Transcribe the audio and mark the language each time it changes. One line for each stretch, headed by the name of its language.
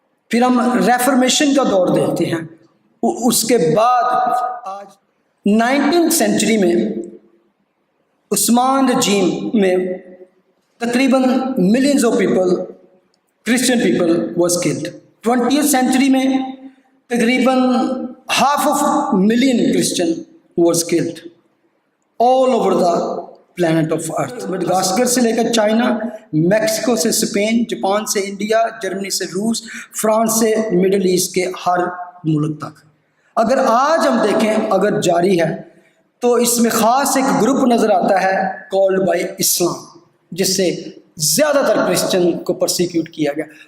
Urdu: پھر ہم ریفارمیشن کا دور دیکھتے ہیں. اس کے بعد آج 19th سینچری میں عثمان رجیم میں تقریباً
English: Millions of people, Christian people was killed. 20th century
Urdu: میں تقریباً
English: 500,000 Christian was killed all over the planet of earth.
Urdu: Madagascar سے لے کر چائنا، میکسیکو سے اسپین، جاپان سے انڈیا، جرمنی سے روس، فرانس سے مڈل ایسٹ کے ہر ملک تک. اگر آج ہم دیکھیں اگر جاری ہے تو اس میں خاص ایک گروپ نظر آتا ہے
English: called by اسلام،
Urdu: جس سے زیادہ تر کرسچن کو پرسیکیوٹ کیا گیا.